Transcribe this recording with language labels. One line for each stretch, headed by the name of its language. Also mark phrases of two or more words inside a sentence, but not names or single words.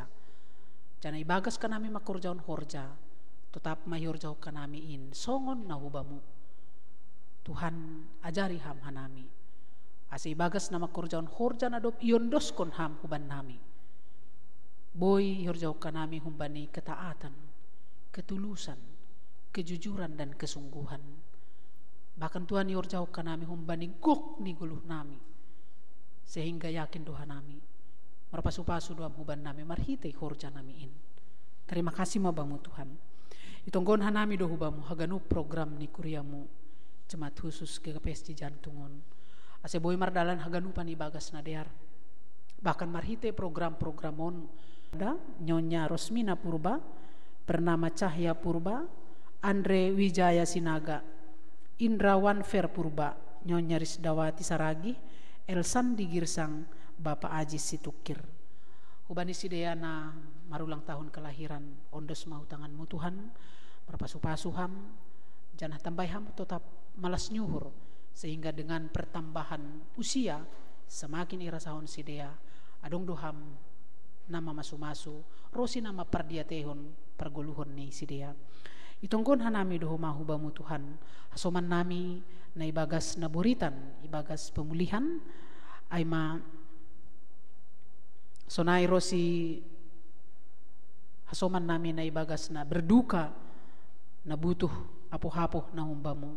Batak Simalungun: Jana ibagas ka nami makorjaon horja. Tetap mahorjau ka nami in songon na hubamu. Tuhan ajari ham hanami. Asi bagas nama korjaon horja nadop iondos kon ham huban nami. Boy horjau kanami humbani ketaatan.
Indonesian: ketulusan, kejujuran dan kesungguhan.
Batak Simalungun: Bahkan Tuhan yor jauh ka nami humbani gok ni guluh nami,
Indonesian: sehingga yakin
Batak Simalungun: doa nami marpasu-pasu doa huban nami marhitay horja nami in.
Indonesian: Terima kasih
Batak Simalungun: mabamu Tuhan. Itonggon hanami do hubamu haganu program ni kuriamu
Indonesian: jemaat khusus
Batak Simalungun: GKPS di Jantungon. Ase boy mardalan haganu pani bagas nadear. Bahkan marhite program-programon ada Nyonya Rosmina Purba, bernama Cahya Purba, Andre Wijaya Sinaga, Indrawan Fer Purba, Nyonya Risdawati Saragi, Elsandi Girsang, Bapak Ajis Situkir. Hubani sideyana marulang
Indonesian: tahun kelahiran,
Batak Simalungun: ondos mau tanganmu Tuhan, berpasu-pasuham, janah tambayham tetap malas nyuhur,
Indonesian: sehingga dengan pertambahan usia semakin
Batak Simalungun: irasahon sidea, adong doham nama masu-masu, rosi nama pardiatehon perguluhon ni sidea. Itongkon hanami doho mahubamu Tuhan, hasoman nami na ibagas naburitan, ibagas pemulihan, aima sonai rosi hasoman nami na ibagas na berduka na butuh apoh-apoh na humbamu.